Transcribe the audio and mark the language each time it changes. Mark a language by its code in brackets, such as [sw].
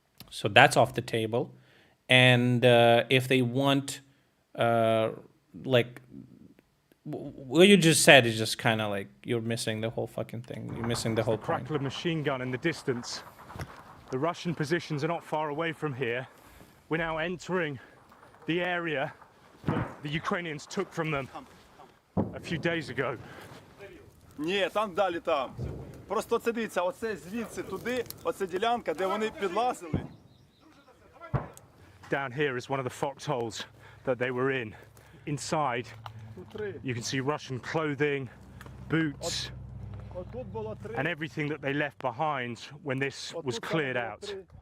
[en] So that's off the table. And if they want, like, what you just said is just kind of like you're missing the whole fucking thing. You're missing the whole point. Crackle of machine gun in the distance. The Russian positions are not far away from here. We're now entering the area that the Ukrainians took from them a few days ago. [uk] Ні, там далі там. Просто це дивіться, оце звідси туди, оце ділянка, де вони підлазили. [en] Down here is one of the foxholes that they were in. Inside, you can see Russian clothing, boots, and everything that they left behind when this was cleared out.